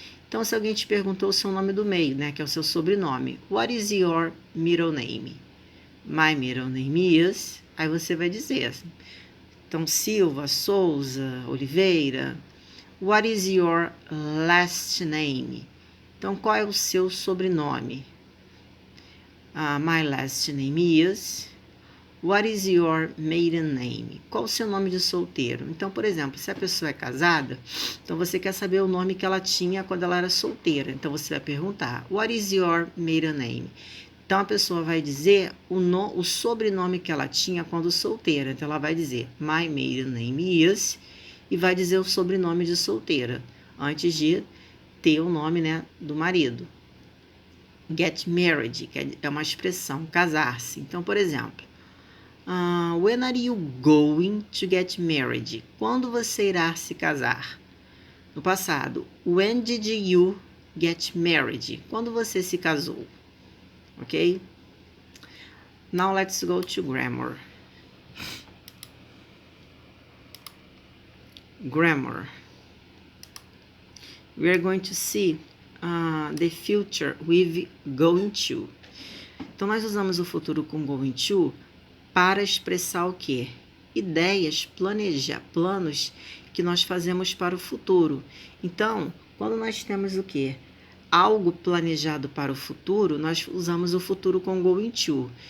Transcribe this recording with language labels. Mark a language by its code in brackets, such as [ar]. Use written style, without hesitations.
[pt] Então, se alguém te perguntou o seu nome do meio, né, que é o seu sobrenome, [en] what is your middle name? My middle name is, [pt] aí você vai dizer, então, Silva, Souza, Oliveira. [en] What is your last name? [pt] Então, qual é o seu sobrenome? [en] My last name is. What is your maiden name? [pt] Qual o seu nome de solteiro? Então, por exemplo, se a pessoa é casada, então você quer saber o nome que ela tinha quando ela era solteira. Então, você vai perguntar, [en] what is your maiden name? [pt] Então, a pessoa vai dizer o sobrenome que ela tinha quando solteira. Então, ela vai dizer, [en] my maiden name is, [pt] e vai dizer o sobrenome de solteira, antes de ter o nome, né, do marido. [en] Get married, [pt] que é uma expressão, casar-se. Então, por exemplo, [en] when are you going to get married? [pt] Quando você irá se casar? No passado, [en] when did you get married? [pt] Quando você se casou? [en] Ok? Now let's go to grammar. Grammar. We are going to see the future with going to. [pt] Então, nós usamos o futuro com going to para expressar o quê? Ideias, planos que nós fazemos para o futuro. Então, quando nós temos o quê? Algo planejado para o futuro, nós usamos o futuro com going to.